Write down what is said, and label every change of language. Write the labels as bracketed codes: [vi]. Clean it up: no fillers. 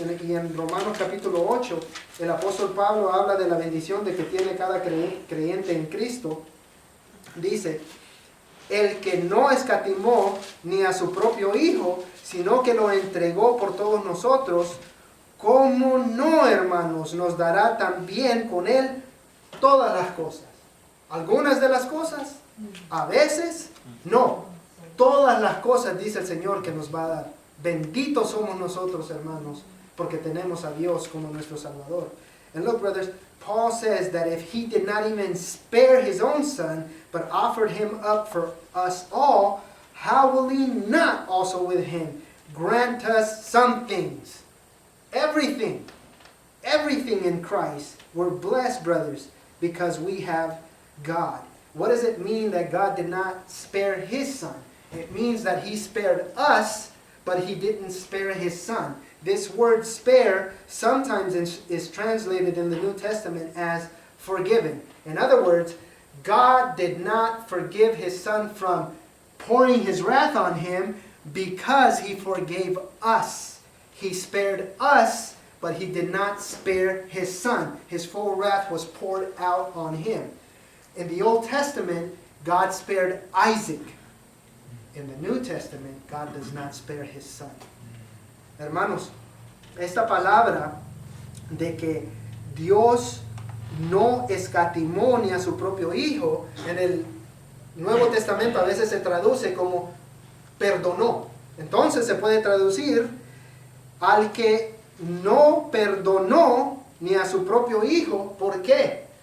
[es] Y en Romanos capítulo 8, el apóstol Pablo habla de la bendición de que tiene cada creyente en Cristo. Dice, el que no escatimó ni a su propio Hijo, sino que lo entregó por todos nosotros, ¿cómo no, hermanos, nos dará también con él todas las cosas? Algunas de las cosas, a veces, no. Todas las cosas, dice el Señor, que nos va a dar. Benditos somos nosotros, hermanos, porque tenemos a Dios como nuestro Salvador. [en] And look, brothers, Paul says that if he did not even spare his own Son, but offered him up for us all, how will he not also with him grant us some things? Everything in Christ. We're blessed, brothers, because we have God. What does it mean that God did not spare his Son? It means that he spared us, but he didn't spare his Son. This word spare sometimes is translated in the New Testament as forgiven. In other words, God did not forgive his Son from pouring his wrath on him because he forgave us. He spared us, but he did not spare his Son. His full wrath was poured out on him. In the Old Testament, God spared Isaac. In the New Testament, God does not spare his Son. [es] Hermanos, esta palabra de que Dios no escatimó ni a su propio Hijo, en el Nuevo Testamento a veces se traduce como perdonó. Entonces se puede traducir al que no perdonó ni a su propio Hijo. ¿Por qué?